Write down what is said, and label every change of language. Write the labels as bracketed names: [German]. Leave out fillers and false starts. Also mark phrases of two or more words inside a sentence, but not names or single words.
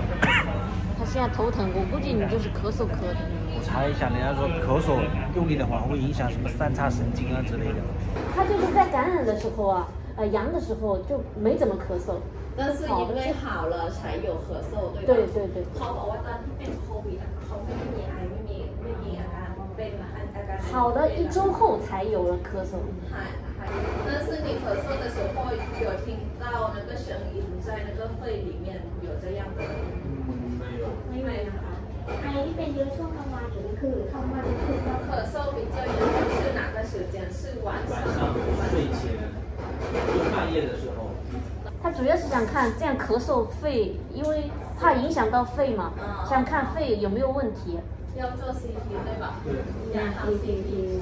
[Chinese] 他现在头疼，我估计你就是咳嗽咳的。我查一下，人家说咳嗽用力的话会影响什么3叉神经啊之类的。他就是在感染的时候啊，阳的时候就没怎么咳嗽，但是因为好了才有咳嗽，对吧？对。 [Thai] เขาบอกว่าตอนที่เป็นโควิดเขาไม่มีไอไม่มีอาการเป็นอาการ [Chinese] 好了1周后才有了咳嗽。但是你咳嗽的时候有听到那个声音在那个肺里面有这样的？没有นะคะ。 [Thai] ไอที่เป็นเยอะช่วงกลางวันหรือคือเข้ามาคือ [Chinese] 咳嗽比较严重是哪个时间？是晚上睡前，就半夜的时候。他主要是想看这样咳嗽肺，因为怕影响到肺嘛，想看肺有没有问题。要做 CT 对吧？对。CT。